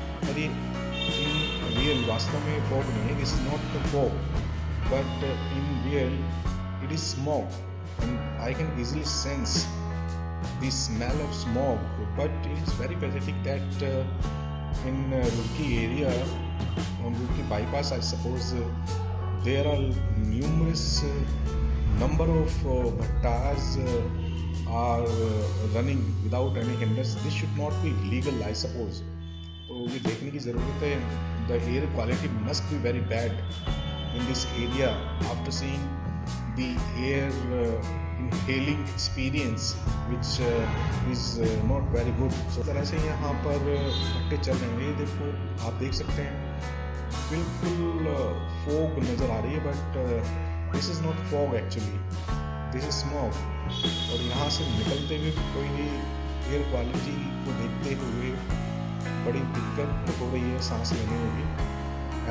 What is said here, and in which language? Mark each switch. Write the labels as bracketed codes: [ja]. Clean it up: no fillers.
[hi] पर ये [en] in real [hi] वास्तव में फॉग नहीं है, [en] This is not the fog, but in real it is smog and I can easily sense the smell of smog. But it is very pathetic that in Roorkee area, on Roorkee bypass, I suppose there are numerous number of bhattas are running without any hindrance. This should not be legal, I suppose. [hi] तो ये देखने की ज़रूरत है। [en] The air quality must be very bad in this area after seeing the air inhaling experience which is not very good. [hi] So तरह से यहाँ पर भट्टे चल रहे हैं। ये देखो, आप देख सकते हैं बिल्कुल फॉग नज़र आ रही है, [en] But this is not fog actually, this is smog. [hi] और यहाँ से निकलते हुए कोई एयर क्वालिटी को देखते हुए बड़ी दिक्कत हो रही है सांस लेने में भी।